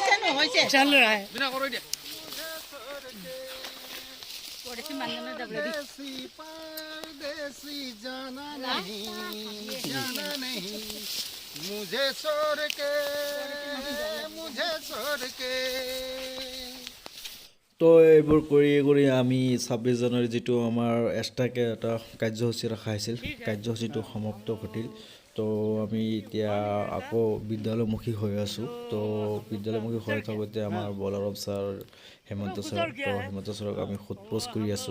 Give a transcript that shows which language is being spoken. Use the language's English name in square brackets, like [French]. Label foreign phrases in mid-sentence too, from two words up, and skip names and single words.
[Hindi] चल रहा है परदेसी जाना नहीं मुझे छोड़ के [Assamese] তো এইবোৰ কৰি আমি 26 জানুৱাৰী যিটো আমাৰ এক্সট্ৰাকৈ এটা কাৰ্যসূচী ৰখা হৈছিল কাৰ্যসূচীটো সমাপ্ত ঘটিল তো আমি এতিয়া আকৌ বিদ্যালয়মুখী হৈ আছোঁ তো বিদ্যালয়মুখী হৈ থাকোঁতে আমাৰ বলৰাম ছাৰ হেমন্ত ছাৰক আমি সোধপোছ কৰি আছোঁ